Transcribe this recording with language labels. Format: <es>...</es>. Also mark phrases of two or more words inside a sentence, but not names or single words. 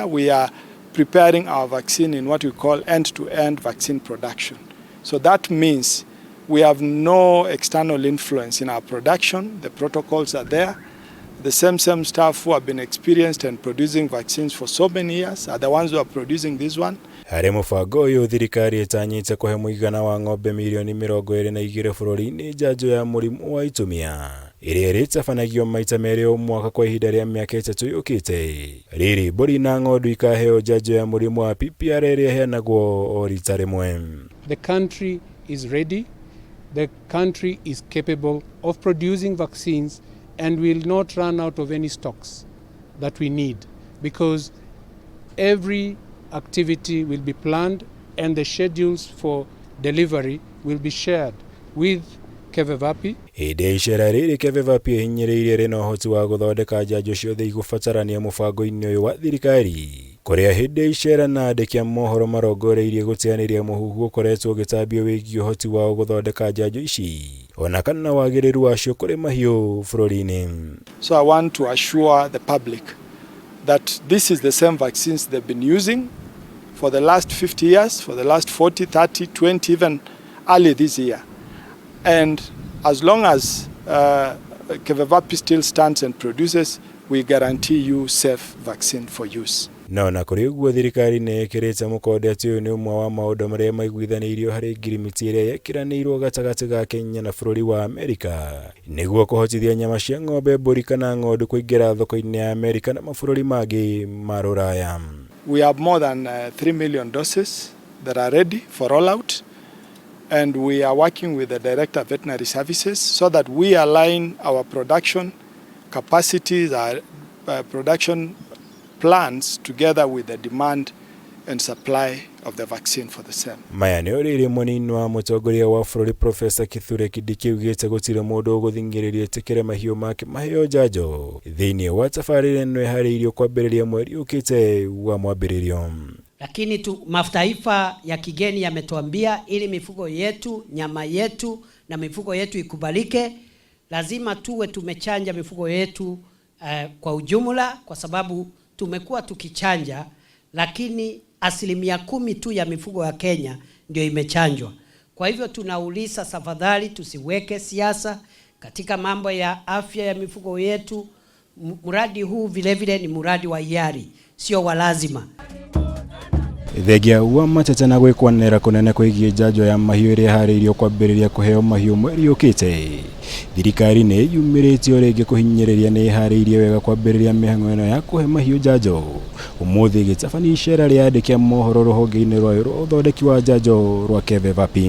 <en>We are preparing our vaccine in what we call end-to-end vaccine production. So that means we have no external influence in our production. The protocols are there. The same staff who have been experienced and producing vaccines for so many years are the ones who are producing this one.</en> <ki>Harĩ mũbango ũyũ thirikari ĩtanyĩte kũhe mũigana wa ng'ombe milioni 22 bũrũri-inĩ njanjo ya mũrimũ wa itumia ĩrĩa ĩrĩtabanagio maita merĩ o mwaka kwa ihinda rĩa mĩaka 3 yũkĩte. Rĩrĩ mbũri na ng'ondu ikaheo njanjo ya mũrimũ wa PPR ĩrĩa ĩheanagwo o rita rĩmwe.</ki> <en>The country is ready. The country is capable of producing vaccines and will not run out of any stocks that we need, because every activity will be planned and the schedules for delivery will be shared with KEVEVAP.</en> <ki>Hĩndĩ icera rĩrĩ KEVEVAP ĩhinyĩrĩirie rĩna ũhoti wa gũthondeka njanjo ciothe igũbatarania mũbango-inĩ ũyũ wa thirikari, kũrĩa hĩndĩ icera na andĩki a mohoro marongoreirie gũteanĩria mũhuhu ũkoretwo ũgĩtambio wĩgiĩ ũhoti wao gũthondeka njanjo ici ona kana wagĩrĩru wacio kũrĩ mahiũ bũrũri-inĩ.</ki> <en>So I want to assure the public that this is the same vaccines they've been using for the last 50 years, for the last 40, 30, 20, even early this year. And as long as KEVEVAP still stands and produces, we guarantee you safe vaccine for use.</en> <ki>No na kũrĩ ũguo thirikari nĩ ĩkĩrĩte mũkonde atĩ ũyũ nĩ ũmwe wa maũndũ marĩa maiguithanĩirio harĩ ngirimiti ĩrĩa yekĩranĩirwo gatagatĩ ga Kenya na bũrũri wa Amerika nĩguo kũhotithia nyama cia ng'ombe, mbũri kana ng'ondu kũingĩra thoko-inĩ ya Amerika na mabũrũri mangĩ ma Rũraya.</ki> <en>We have more than 3 million doses that are ready for rollout, and we are working with the Director of Veterinary Services so that we align our production capacities, our production plans together with the demand and supply of the vaccine for the same.</en> <ki>Maya nĩ ũrĩrĩ mũnini wa mũtongoria wa bũrũri Professor Kindiki ugĩte gũtirĩ mũndũ ũgũthingĩrĩria etĩkĩre mahiũ make maheo njanjo thĩinĩ wa tabarĩra ĩno ĩharĩirio kwambĩrĩria mweri ũkĩte wa mwambĩrĩrio.</ki> <sw>Lakini mataifa ya kigeni yametuambia ili mifugo yetu, nyama yetu na mifugo yetu ikubalike, lazima tuwe tumechanja mifugo yetu kwa ujumla, kwa sababu tumekuwa tukichanja lakini 10% tu ya mifugo ya Kenya ndio imechanjwa. Kwa hivyo tunauliza tafadhali tusiweke siasa katika mambo ya afya ya mifugo yetu. Mradi huu vile ni mradi wa hiari, sio wa lazima.</sw> <ki>Thegia wa matete na gwĩkwanĩra kũnene kwĩgiĩ njanjo ya mahiũ ĩrĩa harĩirio kwambĩrĩria kũheo mahiũ mweri ũkĩte. Thirikari nĩ yumĩrĩtio rĩngĩ kũhinyĩrĩria nĩ harĩirie wega kwambĩrĩria mĩhang'o ĩno ya kũhe mahiũ njanjo. Ũmũthĩ gĩtabania icera rĩa andĩki a mohoro rũhonge-inĩ rwa ũthondeki wa njanjo rwa KEVEVAP.</ki>